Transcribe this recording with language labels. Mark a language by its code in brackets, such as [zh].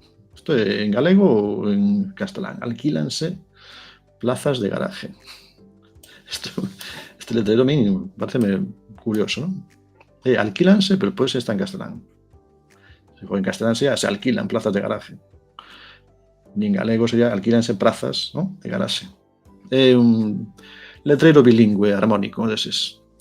[gl] Isto é en galego ou en castelán? [es] Alquílanse plazas de garaje. [gl] Este letreiro a mí pareceme curioso, non? Alquílanse, pero pois está en castelán. En castelán [es] se alquilan plazas de garaje. [gl] Nin galego sería alquílanse plazas, non? De garaxe. É un letreiro bilingüe armónico deses.